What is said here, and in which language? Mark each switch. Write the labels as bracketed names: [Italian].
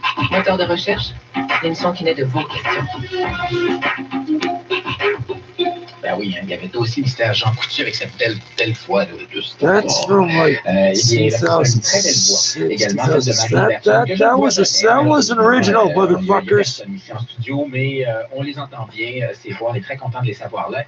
[French] Moteur de recherche, l'émission qui naît de vos questions. Ben oui, il y avait dossier mystère Jean Coutu avec cette belle voix de [English] That's from like [French] une très belle voix également. [English] That was an original, motherfuckers. [French] En studio, mais on les entend bien, ces voix, on est très content de les savoir là.